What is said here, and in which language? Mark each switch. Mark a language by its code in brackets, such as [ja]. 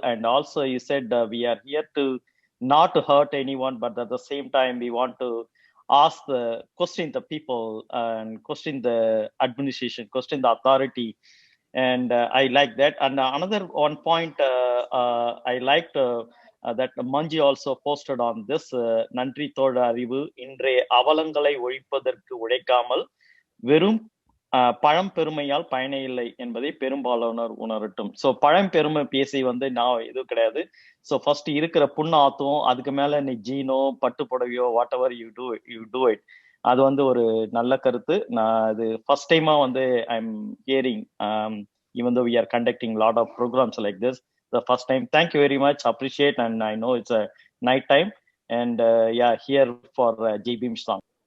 [en] And also you said we are here to not to hurt anyone, but at the same time we want to question the people, and question the administration, question the authority. And I like that. And another one point I liked that Manji also posted on this. [ta] நன்றி தோழ அறிவு இன்றைய அவலங்களை ஒழிப்பதற்கு உழைக்காமல் வெறும் பழம் பெருமையால் பயனே இல்லை என்பதை பெரும்பாலானோர் உணரட்டும். ஸோ பழம்பெருமை பேசி நான் இது கிடையாது. ஸோ ஃபர்ஸ்ட் இருக்கிற புண்ணாத்தும் அதுக்கு மேல நீ ஜீனோ பட்டு புடவையோ [en] Whatever you do it. [ta] அது ஒரு நல்ல கருத்து. நான் அது [en] First டைமா I am hearing even though we are conducting a lot of programs like this, the first time. Thank you very much, appreciate, and I know it's a night time, and yeah, here for J Beam song.